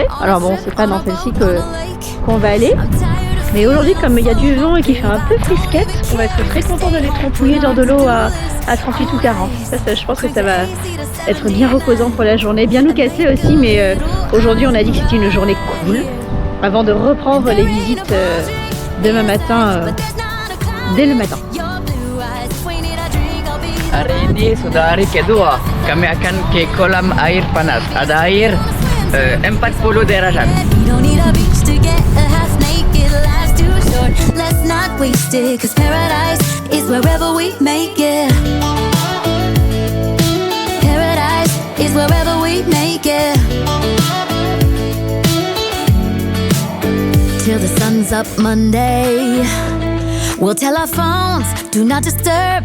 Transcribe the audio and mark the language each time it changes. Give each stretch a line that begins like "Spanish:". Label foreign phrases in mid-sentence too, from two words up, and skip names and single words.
French: Alors bon, c'est pas dans celle-ci qu'on va aller. Mais aujourd'hui, comme il y a du vent et qu'il fait un peu frisquette, on va être très content d'aller trempouiller dans de l'eau à 38 ou 40. Ça, je pense que ça va être bien reposant pour la journée, bien nous casser aussi, mais aujourd'hui on a dit que c'était une journée cool, avant de reprendre les visites demain matin, dès le matin.
Indonesian: Hari ini sudah hari kedua, kami akan ke kolam air panas. Ada air 40 derajat.
English: too short. Let's not waste it, 'cause paradise is wherever we make it. Paradise is wherever we make it. Till the sun's up Monday, we'll tell our phones, do not disturb.